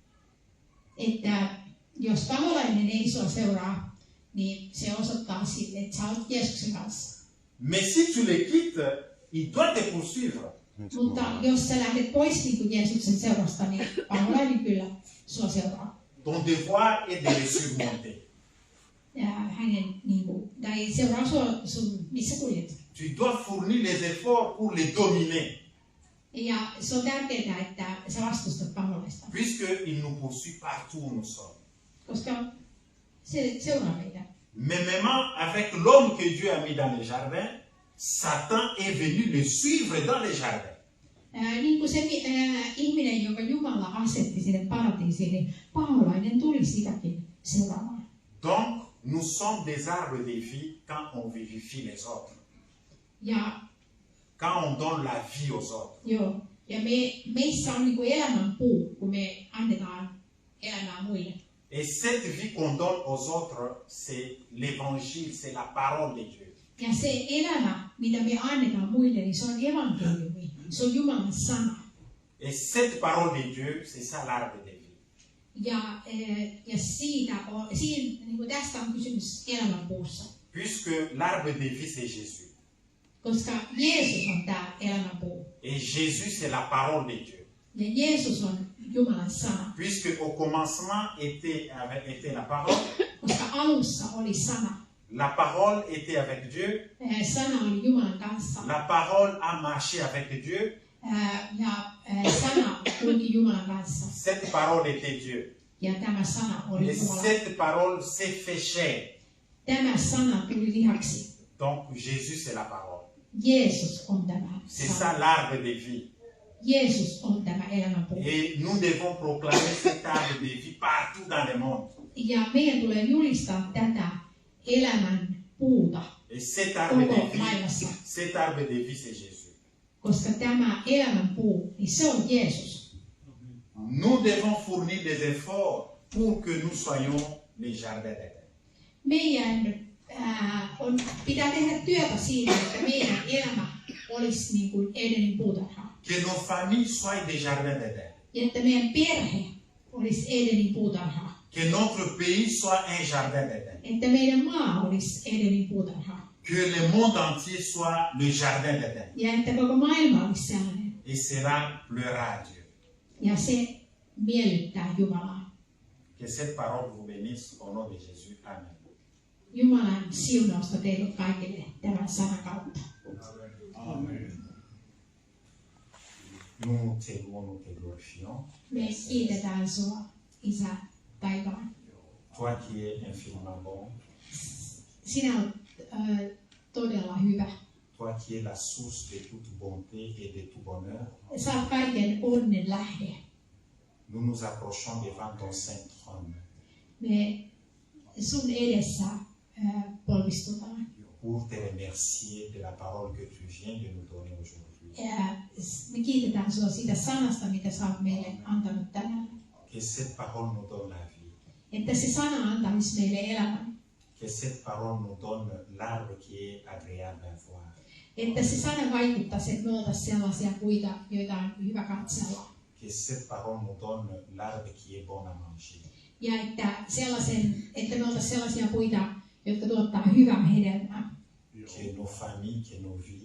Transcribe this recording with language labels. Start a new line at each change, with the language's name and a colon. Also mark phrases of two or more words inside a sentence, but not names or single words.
Finnish: Että jos paholainen ei sua seuraa, niin se osoittaa sille, että sä olet Jeesuksen kanssa.
French: Mais si tu le quittes, il doit te poursuivre.
Finnish: Mutta jos sä lähdet pois niin kuin Jeesuksen seurasta, niin paholainen kyllä sua seuraa.
French: Ton devoir est de le surmonter.
Finnish: Ja hänen, niin kuin, tai seuraa sua sun, missä kuljet.
French: Tu dois fournir les efforts pour les dominer.
Finnish: Ja se on tärkeää, että sä vastustat paholaista.
French: Puisqu'il nous poursuit partout où nous sommes.
Finnish: Koska se seuraa meitä.
French: Mais même avec l'homme que Dieu a mis dans les jardins, Satan est venu le suivre dans les jardins.
Finnish: Niin kuin se ihminen, jonka Jumala asetti sinne paratiisiin, niin paholainen tuli sitäkin seuraamaan.
French: Donc, nous sommes des arbres de vie quand on vivifie les autres.
Finnish: Ja,
French: Quand on donne la vie aux autres.
Finnish: joo, ja meissä on niin kuin elämän puu, kun me annetaan elämää muille.
French: Et cette vie qu'on donne aux autres, c'est l'évangile, c'est la parole de Dieu.
Finnish: Ja se elämä, mitä me annetaan muille, niin se on evankeliumi. Se on Jumalan sana.
French: Et cette parole de Dieu, c'est ça l'arbre de vie.
Finnish: Ja niin kuin tästä on kysymys elämän puussa.
French: Puisque l'arbre de vie, c'est Jésus.
Finnish: Koska Jeesus on tämä elämän puu.
French: Et Jésus, c'est la parole de Dieu.
Finnish: Ja Jeesus on Jumalan sana.
French: Puisque au commencement était la parole.
Finnish: Koska alussa oli sana.
French: La parole était avec Dieu.
Finnish: Sana oli Jumalan kanssa.
French: La parole a marché avec Dieu.
Finnish: Ja sana kulki Jumalan kanssa.
French: Cette parole était Dieu.
Finnish: Ja tämä sana oli
French: Et
Finnish: Jumala.
French: cette parole s'est fait chair.
Finnish: Tämä sana tuli lihaksi.
French: Donc Jésus, c'est la parole.
Finnish: Jeesus on tämä
French: C'est
Finnish: sana.
French: ça l'arbre de vie.
Finnish: Jeesus on tämä elämänpuu.
French: Et nous devons proclamer cet arbre de vie partout dans le monde.
Finnish: Ja meidän tulee julistaa tätä elämän puuta
French: Et cet arbre
Finnish: koko
French: de vie,
Finnish: maailmassa.
French: cet arbre de vie, c'est Jésus.
Finnish: Koska tämä elämän puu, niin se on Jeesus.
French: Nous devons fournir des efforts pour que nous soyons les jardins d'Éden.
Finnish: Meidän pitää tehdä työtä siinä, että meidän elämä olisi niin kuin Edenin puutarha.
French: Que nos familles soient des jardins d'Éden.
Finnish: Ja että meidän perhe olisi Edenin puutarha.
French: Que notre pays soit un jardin d'Éden.
Finnish: Että meidän maa olisi Edenin puutarha.
French: Que le monde entier soit le jardin d'Éden.
Finnish: Ja että koko maailma olisi sellainen.
French: Et cela pleura à Dieu.
Finnish: Ja se miellyttää Jumalaa.
French: Que cette parole vous bénisse au nom de Jésus. Amen.
Finnish: Jumalan siunausta teille kaikille tämän sanan kautta. Amen.
French: Nous te louons, nous te glorifions.
Finnish: Me kiitetään sua, Isä taivaan.
French: Toi qui es infiniment bon.
Finnish: Sinä olet todella hyvä.
French: Toi qui es la source de toute bonté et de tout bonheur.
Finnish: Sä olet kaiken onnen lähde.
French: Nous nous approchons devant ton saint trône.
Finnish: Me sun edessä polvistutaan.
French: pour te remercier de la parole que tu viens de nous donner aujourd'hui.
Finnish: Me kiitetään sinua siitä sanasta, mitä sä oot meille antanut tänään.
French: Que cette parole nous donne la vie.
Finnish: Että se sana antaisi meille elämän.
French: Que cette parole nous donne l'arbre qui est agréable à voir.
Finnish: Että se sana vaikuttaisi, että me oltaisiin sellaisia puita, joita on hyvä katsella.
French: Que cette parole nous donne l'arbre qui est bon à manger.
Finnish: Ja että me oltaisiin sellaisia puita, jotka tuottaa hyvää hedelmää.
French: Que nos familles, que nos vies